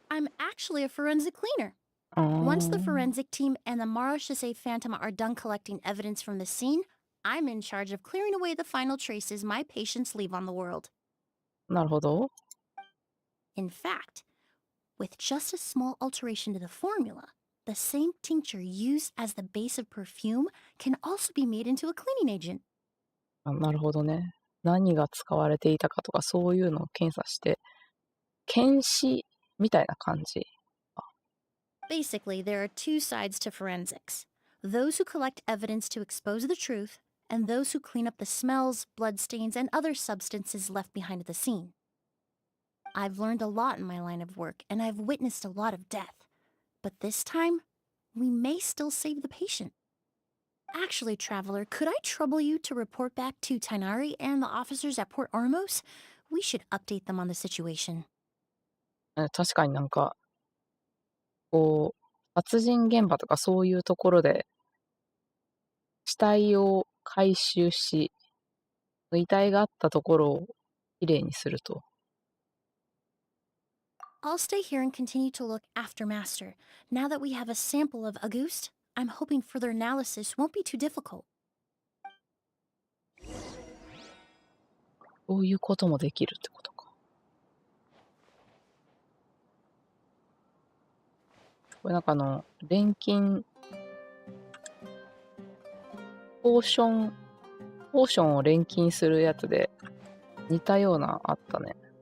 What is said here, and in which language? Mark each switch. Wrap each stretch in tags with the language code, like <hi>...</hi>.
<en>I'm actually a forensic cleaner. Once the forensic team and the Marachese Phantom are done collecting evidence from the scene, I'm in charge of clearing away the final traces my patients leave on the world.</en> <ja>なるほど。</ja> <en>In fact, with just a small alteration to the formula, the same tincture used as the base of perfume can also be made into a cleaning agent.</en> <ja>なるほどね。何が使われていたかとかそういうのを検査して、検視みたいな感じ。</ja> <en>Basically, there are two sides to forensics. Those who collect evidence to expose the truth, and those who clean up the smells, bloodstains, and other substances left behind at the scene. I've learned a lot in my line of work, and I've witnessed a lot of death. But this time, we may still save the patient. Actually, Traveler, could I trouble you to report back to Tainari and the officers at Port Ormos? We should update them on the situation.</en> <ja>確かになんか、こう、殺人現場とかそういうところで、死体を回収し、遺体があったところをきれいにすると。</ja> <en>I'll stay here and continue to look after Master. Now that we have a sample of Auguste, I'm hoping further analysis won't be too difficult.</en> <ja>そういうこともできるってことか。これなんか錬金、ポーションを錬金するやつで似たようなあったね。</ja>